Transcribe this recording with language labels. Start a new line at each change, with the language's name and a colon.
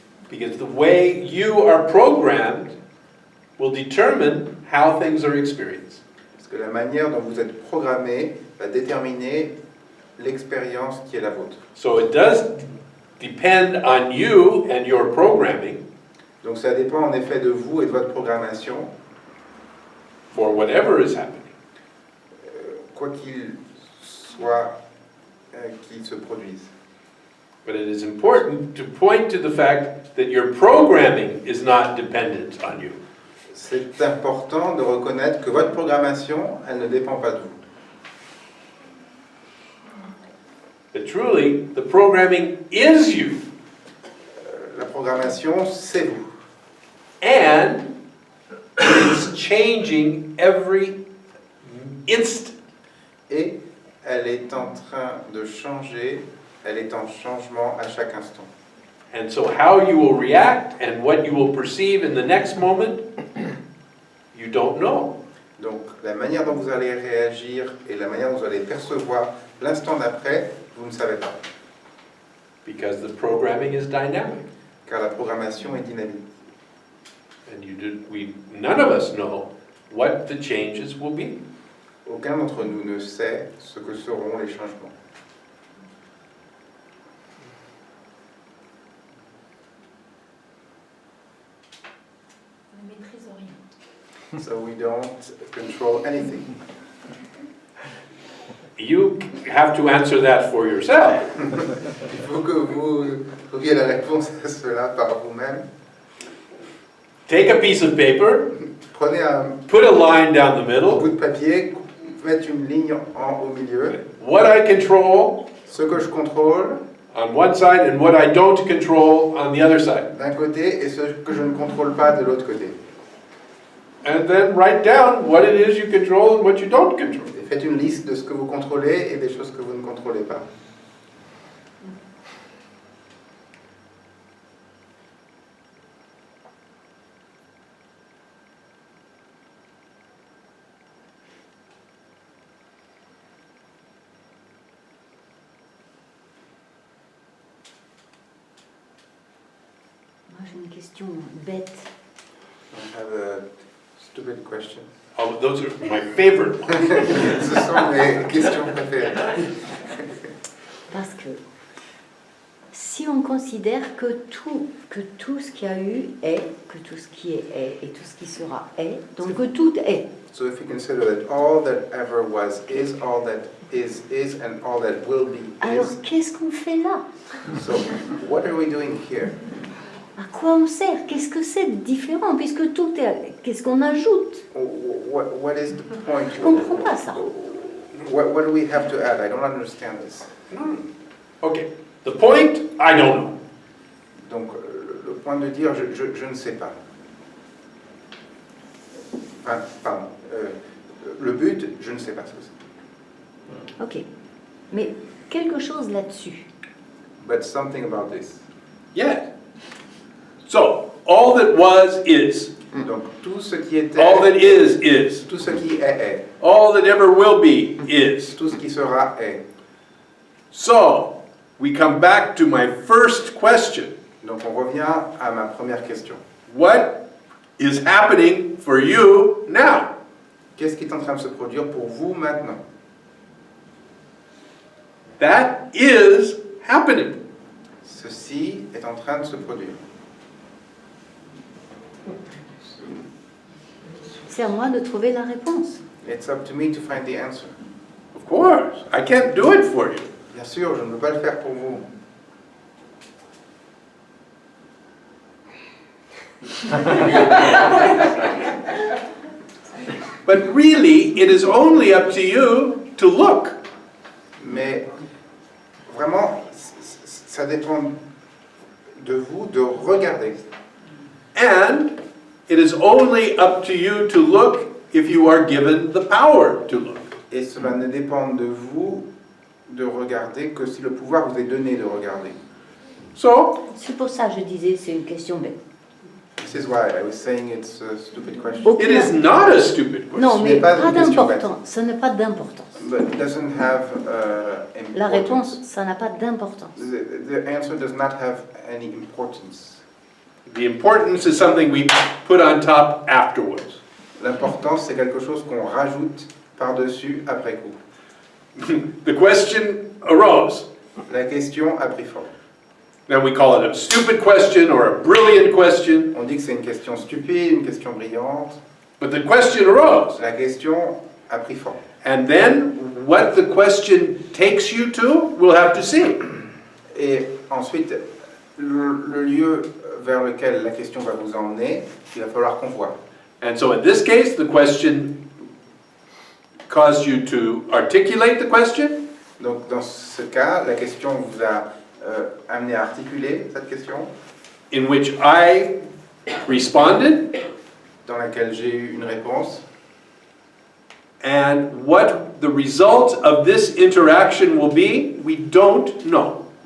English: Because the way you are programmed will determine how things are experienced.
French: Parce que la manière dont vous êtes programmé va déterminer l'expérience qui est la vôtre.
English: So it does depend on you and your programming
French: Donc ça dépend en effet de vous et de votre programmation,
English: for whatever is happening.
French: quoi qu'il soit qui se produise.
English: But it is important to point to the fact that your programming is not dependent on you.
French: C'est important de reconnaître que votre programmation, elle ne dépend pas de vous.
English: But truly, the programming is you.
French: La programmation, c'est vous.
English: And it's changing every instant.
French: Et elle est en train de changer, elle est en changement à chaque instant.
English: And so how you will react and what you will perceive in the next moment, you don't know.
French: Donc la manière dont vous allez réagir et la manière dont vous allez percevoir l'instant d'après, vous ne savez pas.
English: Because the programming is dynamic.
French: Car la programmation est dynamique.
English: And none of us know what the changes will be.
French: Aucun d'entre nous ne sait ce que seront les changements. On ne maîtrise rien.
English: So we don't control anything. You have to answer that for yourself.
French: Il faut que vous trouviez la réponse à cela par vous-même.
English: Take a piece of paper,
French: Prenez un
English: put a line down the
French: bout
English: middle.
French: de papier, faites une ligne au milieu.
English: What I control
French: Ce que je contrôle
English: on one side and what I don't control on the other side.
French: d'un côté et ce que je ne contrôle pas de l'autre côté.
English: And then write down what it is you control and what you don't control.
French: Et faites une liste de ce que vous contrôlez et des choses que vous ne contrôlez pas. Moi, j'ai une question bête.
English: I have a stupid question. Oh, those are my favorite ones.
French: Ce sont mes questions préférées. Parce que si on considère que tout ce qu'il y a eu est, que tout ce qui est et tout ce qui sera est, donc que tout est.
English: So if you consider that all that ever was is, all that is, and all that will be
French: Alors
English: is.
French: qu'est-ce qu'on fait là?
English: So what are we doing here?
French: À quoi on sert? Qu'est-ce que c'est de différent? Puisque tout est... Qu'est-ce qu'on ajoute?
English: What is the point?
French: Je comprends pas ça.
English: What do we have to add? I don't understand this. Okay, the point, I don't know.
French: Donc, le point de dire, je ne sais pas. Enfin, pardon. Le but, je ne sais pas ce que c'est. Ok. Mais quelque chose là-dessus.
English: But something about this. Yeah. So, all that was is.
French: Donc, tout ce qui était,
English: All that is.
French: tout ce qui est.
English: All that ever will be is.
French: Tout ce qui sera est.
English: So, we come back to my first question.
French: Donc, on revient à ma première question.
English: What is happening for you now?
French: Qu'est-ce qui est en train de se produire pour vous maintenant?
English: That is happening.
French: Ceci est en train de se produire. C'est à moi de trouver la réponse.
English: It's up to me to find the answer. Of course, I can't do it for you.
French: Bien sûr, je ne peux pas le faire pour vous.
English: But really, it is only up to you to look.
French: Mais vraiment, ça dépend de vous de regarder.
English: And it is only up to you to look if you are given the power to look.
French: Et cela ne dépend de vous de regarder que si le pouvoir vous est donné de regarder.
English: So,
French: C'est pour ça que je disais c'est une question bête.
English: This is why I was saying it's a stupid question. it is not a stupid question.
French: Non, Ce mais n'est pas pas une question d'importance. Ça n'a pas d'importance.
English: But it doesn't have
French: La
English: importance.
French: réponse, ça n'a pas d'importance.
English: The answer does not have any importance. The importance is something we put on top afterwards.
French: L'importance, c'est quelque chose qu'on rajoute par-dessus après coup.
English: The question arose.
French: La question a pris forme.
English: Now we call it a stupid question or a brilliant question,
French: On dit que c'est une question stupide, une question brillante.
English: but the question arose.
French: La question a pris forme.
English: And then what the question takes you to, we'll have to see.
French: Et ensuite, le lieu vers lequel la question va vous emmener, il va falloir qu'on voit.
English: And so in this case, the question caused you to articulate the question,
French: Donc dans ce cas, la question vous a amené à articuler cette question,
English: in which I responded,
French: dans laquelle j'ai eu une réponse.
English: and what the result of this interaction will be, we don't know.